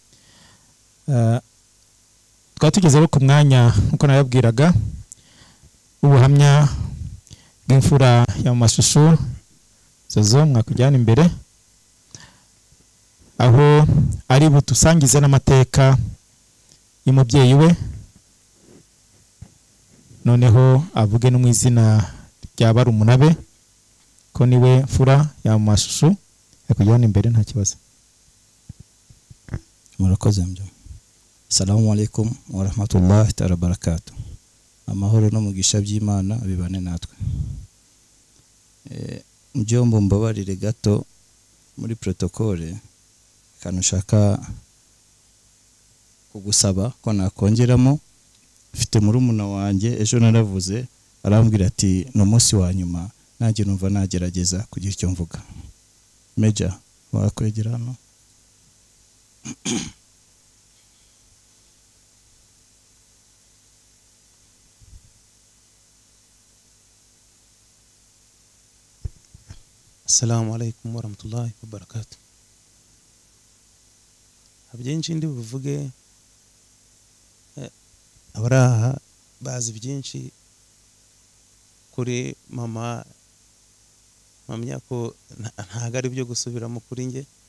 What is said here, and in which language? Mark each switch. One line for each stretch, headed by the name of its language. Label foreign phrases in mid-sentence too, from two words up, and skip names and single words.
Kinyarwanda: Twaba tugezeho ku mwanya nkuko nababwiraga ubuhamya bw'imfura ya Mashusho Zozo mwakujyana imbere, aho ari butusangize n'amateka y'umubyeyi we, noneho avuge no mu izina rya barumuna be ko niwe mfura ya Mashusho. Yakujyana imbere nta kibazo. Murakoze mjo.
Arabic: السلام عليكم ورحمة الله تعالى وبركاته.
Kinyarwanda: Amahoro no mugisha by'Imana bibane natwe. Mjombo mbabarire gato muri protokole kanushaka kugusaba ko nakongeramo. Mfite murumuna wanjye ejo naravuze arambwira ati no munsi wa nyuma nanjye numva nagerageza kugira icyo mvuga. Meja wakwegera hano.
Arabic: السلام عليكم ورحمة الله وبركاته.
Kinyarwanda: Abyinshi ndi buvuge abaraha bazi byinshi kuri mama mpamya ko ntago ari byo gusubiramo kuri nge.